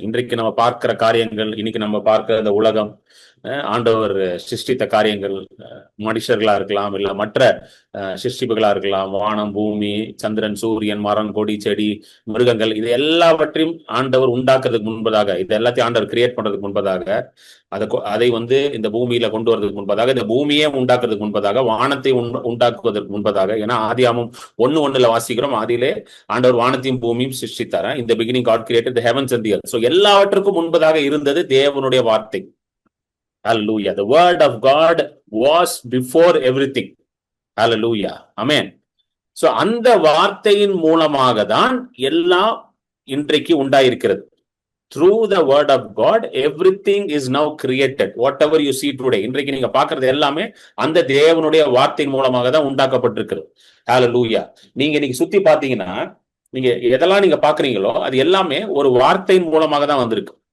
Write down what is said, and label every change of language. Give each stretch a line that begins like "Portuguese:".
Tamil: இன்றைக்கு நம்ம பார்க்கிற காரியங்கள், இன்னைக்கு நம்ம பார்க்கிற இந்த உலகம், ஆண்டவர் சிருஷ்டித்த காரியங்கள், மனுஷர்களா இருக்கலாம், இல்ல மற்ற சிருஷ்டிப்புகளா இருக்கலாம், வானம், பூமி, சந்திரன், சூரியன், மரம், கொடி, செடி, மிருகங்கள், இது எல்லாவற்றையும் ஆண்டவர் உண்டாக்குறதுக்கு முன்பதாக, இது எல்லாத்தையும் ஆண்டவர் கிரியேட் பண்றதுக்கு முன்பதாக, அதை இந்த பூமியில கொண்டு வரதுக்கு முன்பதாக, இந்த பூமியே உண்டாக்குறதுக்கு முன்பதாக, வானத்தை உண்டாக்குவதற்கு முன்பதாக, ஏன்னா ஆதியாகமம் 1:1 வாசிக்கிறோம், ஆதியிலே ஆண்டவர் வானத்தையும் பூமியும் சிருஷ்டித்தார்.
English: In the beginning God created the heavens and the earth. So
Tamil: எல்லாவற்றுக்கும் முன்பதாக இருந்தது தேவனுடைய வார்த்தை.
English: Hallelujah. The word of God was before everything. Hallelujah. Amen.
Tamil: So அந்த வார்த்தையின் மூலமாக தான் எல்லாம் இன்றைக்கு உண்டாயிருக்கிறது.
English: Through the word of God, everything is now created. Whatever you see today,
Tamil: இன்றைக்கு நீங்க பார்க்கிறது எல்லாமே அந்த தேவனுடைய வார்த்தையின் மூலமாக தான் உண்டாக்கப்பட்டிருக்கிறது. Hallelujah. நீங்க இன்னைக்கு சுத்தி பார்த்தீங்கன்னா, நீங்க எதெல்லாம் நீங்க பாக்குறீங்களோ அது எல்லாமே ஒரு வார்த்தையின் மூலமாக தான் வந்திருக்கு.